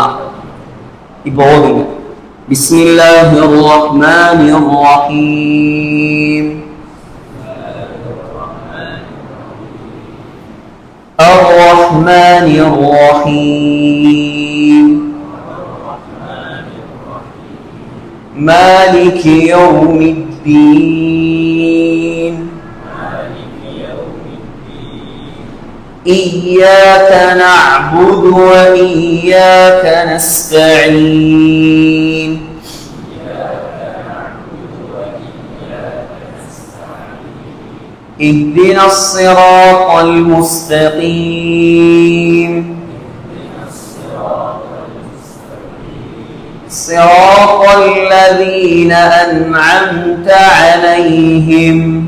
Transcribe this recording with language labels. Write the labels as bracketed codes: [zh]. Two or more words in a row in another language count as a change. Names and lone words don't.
[ta] இப்போ ஓதுங்க. [ar] بسم الله الرحمن الرحيم. الرحمن الرحيم. مالك يوم الدين. إياك نعبد وإياك نستعين اهدنا الصراط المستقيم صراط الذين أنعمت عليهم